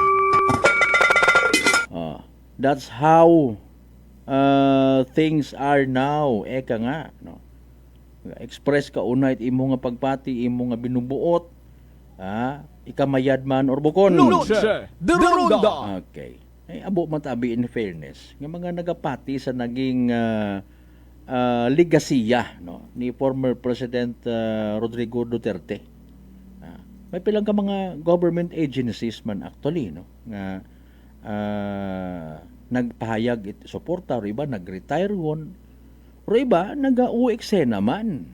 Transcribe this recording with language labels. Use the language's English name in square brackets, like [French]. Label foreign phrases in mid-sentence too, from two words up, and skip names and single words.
[English] That's how things are now. [Aklanon] Eka nga, express ka unay imo nga pagpati, imo nga binubuot, ikamayad man or bukon. Noche de Ronda. Okay. Abo matabi [English] in fairness, [Aklanon] nga mga nagapati sa naging ligasiya ni [English] former President [Aklanon] Rodrigo Duterte. May pilang ka mga [English] government agencies [Aklanon] man actually nga nagpahayag suporta, o iba nag-retire won, o iba nag-uekse naman.